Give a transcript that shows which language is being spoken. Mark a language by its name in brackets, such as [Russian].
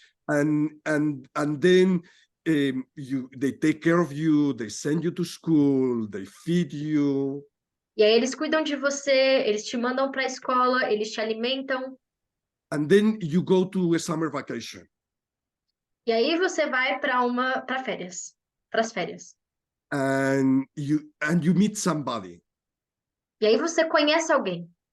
[English] And then they take care of you, they send you to school, they feed you. [Portuguese] E aí eles cuidam de você, eles te mandam para a escola, eles te alimentam. [English] And then you go to a summer vacation. [Portuguese] E aí você vai para as férias. [English] And you meet somebody. [Portuguese] E aí você conhece alguém.